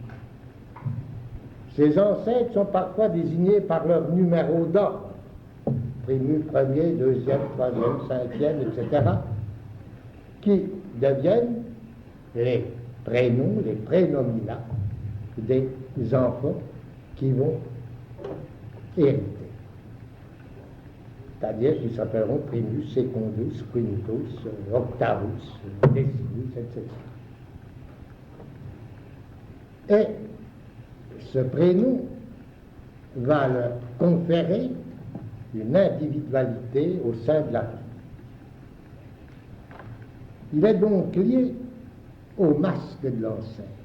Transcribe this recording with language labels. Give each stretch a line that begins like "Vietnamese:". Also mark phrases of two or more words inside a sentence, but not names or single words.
French: Ces ancêtres sont parfois désignés par leur numéro d'ordre, primus, premier, deuxième, troisième, cinquième, etc., qui deviennent les prénoms, les prénominats des enfants qui vont hériter. C'est-à-dire qu'ils s'appelleront
Latin: primus, secundus, quintus, octavus, decimus,
French: etc. Et ce prénom va leur conférer une individualité au sein de la vie. Il est donc lié au masque de l'ancêtre.